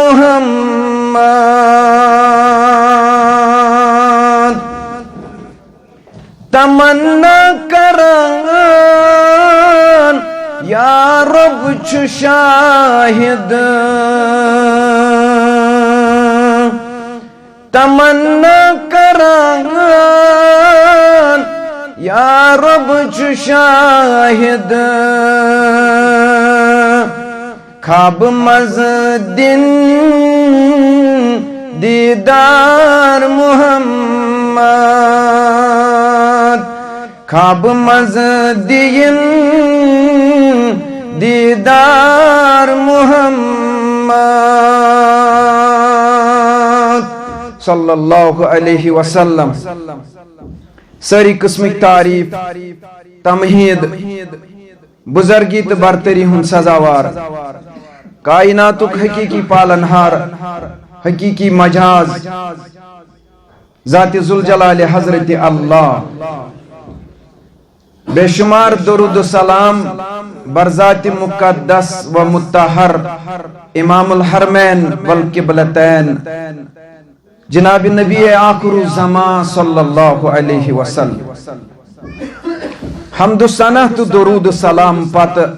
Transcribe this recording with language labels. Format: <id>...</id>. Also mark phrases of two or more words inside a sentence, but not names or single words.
<ks>محمد تمنا کران یا رب چھ شاہد تمنا کران یا رب چھ شاہد خواب مز دن دیدار محمد خواب مز دین دیدار محمد</ks> <ar>صلی اللہ علیہ وسلم</ar> <ks>ساری قسم تعریف تمہید بزرگی تو برتری ہن سزاوار کائناتک حقیقی پالنہار حقیقی مجاز ذات ذوالجلال حضرت اللہ بے شمار درود و سلام برذات مقدس و مطہر</ks> <ar>امام الحرمین والقبلتین</ar> <ks>جناب نبی آخر الزمان</ks> <ar>صلی اللہ علیہ وسلم</ar> <ks>حمد و ثنا تو درود و سلام پت</ks>